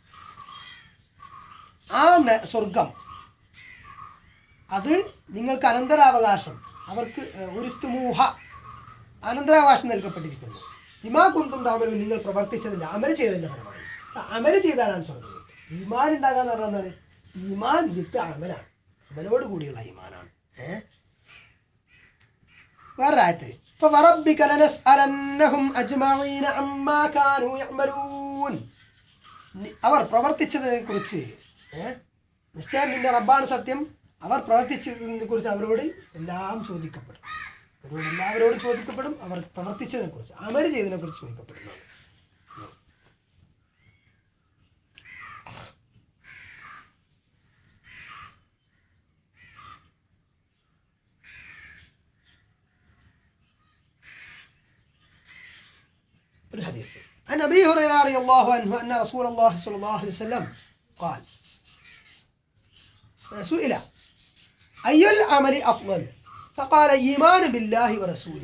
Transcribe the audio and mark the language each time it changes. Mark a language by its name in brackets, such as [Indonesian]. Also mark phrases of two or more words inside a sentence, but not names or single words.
[Malayalam] ആ സ്വർഗം അത് നിങ്ങൾക്ക് അനന്തരാവകാശം, അവർക്ക് ഊരിസ്തുമൂഹ അനന്തരാവകാശം നൽകപ്പെട്ടിരിക്കുന്നു. [Arabic] بما كنتم تعملون, [Malayalam] നിങ്ങൾ പ്രവർത്തിച്ചതിന്റെ അമൽ ചെയ്തതിന്റെ ഫലമായി. അമൽ ചെയ്താലാണ് സ്വർഗം. ഈമാൻ ഉണ്ടാകാന്ന് പറഞ്ഞാൽ ഈമാൻ വിത്ത് അമലാണ്, അമലോട് കൂടിയുള്ള ഈമാനാണ്. വേറെ ആയത്ത്, [Arabic] فَوَرَبِّكَ لَنَسْأَلَنَّهُمْ أَجْمَعِينَ عَمَّا كَانُوا يَعْمَلُونَ. [Malayalam] അവർ പ്രവർത്തിച്ചതിനെ കുറിച്ച് നിശ്ചയം നിന്റെ റബ്ബാണ് സത്യം, അവർ പ്രവർത്തിച്ചതിനെ കുറിച്ച് അവരോട് എല്ലാം ചോദിക്കപ്പെടും. എല്ലാവരോടും ചോദിക്കപ്പെടും. അവർ പ്രവർത്തിച്ചതിനെ കുറിച്ച്, അമൽ ചെയ്തതിനെ കുറിച്ച് ചോദിക്കപ്പെടുന്നതാണ്. [Arabic] الحديث عن أبي هريرة رضي الله عنه أن رسول الله صلى الله عليه وسلم قال سئل أي العمل أفضل فقال إيمان بالله ورسوله.